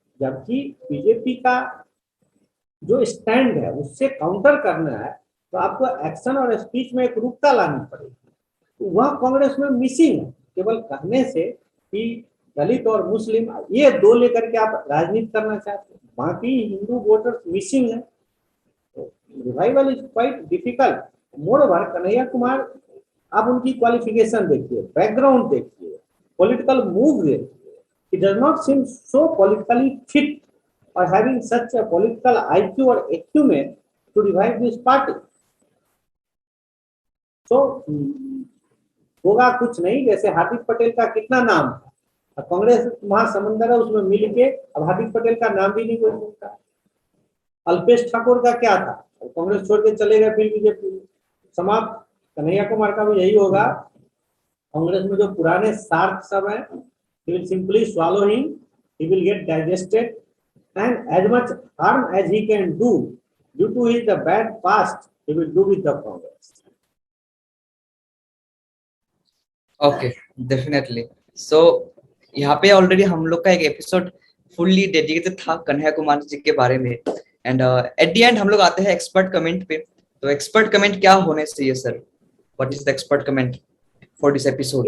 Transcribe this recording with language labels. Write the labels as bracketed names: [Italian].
[Hindi] जबकि बीजेपी का जो स्टैंड है उससे काउंटर करना है तो आपको एक्शन और स्पीच में एक रूपता लानी पड़ेगी। वह कांग्रेस में मिसिंग है। केवल कहने से कि दलित और मुस्लिम ये दो लेकर के आप राजनीति करना चाहते हैं, बाकी हिंदू वोटर्स मिसिंग है। [English] Revival is quite difficult. Moreover Kanhaiya Kumar, [Hindi] आप उनकी क्वालिफिकेशन देखिए, बैकग्राउंड देखिए, पॉलिटिकल मूव देखिए, [English] he does not seem so politically fit or having such a political IQ or acumen to revive this party. [Hindi] So होगा कुछ नहीं, जैसे हार्दिक पटेल का कितना नाम था, कांग्रेस महासमुंदर है उसमें मिल के अब हार्दिक पटेल का नाम भी नहीं कोई सुनता। अल्पेश ठाकुर का क्या था, कांग्रेस छोड़ के चले गए फिर बीजेपी समाप्त। कन्हैया कुमार का भी यही होगा, कांग्रेस में जो पुराने सार्थ सब हैं, [English] he will simply swallow him, he will get digested, and as much harm as he can do due to his the bad past, he will do with the Congress. Okay, definitely. [Hindi] सो यहाँ पे already हम लोग का एक episode fully dedicated था कन्हैया कुमार जी के बारे में, [English] and at the end [Hindi] हम लोग आते हैं एक्सपर्ट कमेंट पे। तो एक्सपर्ट कमेंट क्या होने चाहिए sir? [English] What is the expert comment for this episode?